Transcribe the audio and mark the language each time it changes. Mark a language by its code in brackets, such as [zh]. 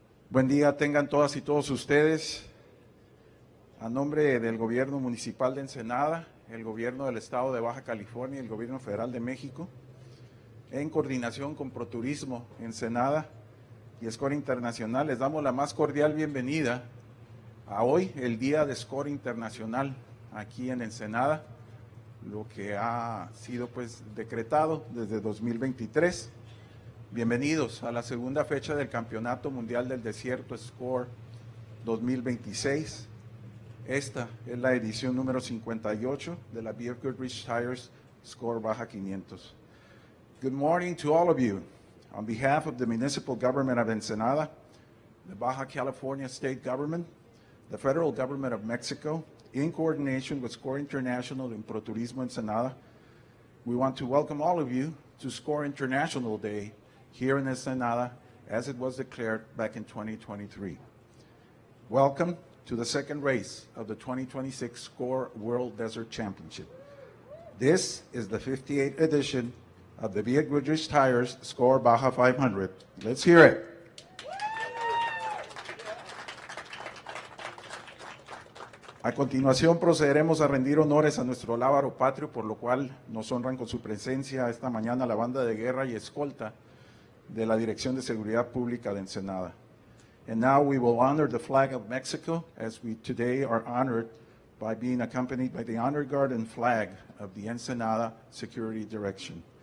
[es] Buen día tengan todas y todos ustedes. A nombre del Gobierno Municipal de Ensenada, el Gobierno del Estado de Baja California y el Gobierno Federal de México, en coordinación con ProTurismo Ensenada y SCORE Internacional, les damos la más cordial bienvenida a hoy, el Día de SCORE Internacional, aquí en Ensenada, lo que ha sido pues decretado desde 2023. Bienvenidos a la segunda fecha del Campeonato Mundial del Desierto SCORE 2026. Esta es la edición número 58 de la BFGoodrich Tires SCORE Baja 500. [en] Good morning to all of you. On behalf of the Municipal Government of Ensenada, the Baja California State Government, the Federal Government of Mexico, in coordination with SCORE International and ProTurismo Ensenada, we want to welcome all of you to SCORE International Day here in Ensenada, as it was declared back in 2023. Welcome to the second race of the 2026 SCORE World Desert Championship. This is the 58th edition of the BFGoodrich Tires SCORE Baja 500. Let's hear it. [es] A continuación procederemos a rendir honores a nuestro lábaro patrio, por lo cual nos honran con su presencia esta mañana la banda de guerra y escolta de la Dirección de Seguridad Pública de Ensenada. [en] And now we will honor the flag of Mexico, as we today are honored by being accompanied by the honor guard and flag of the Ensenada Security Direction.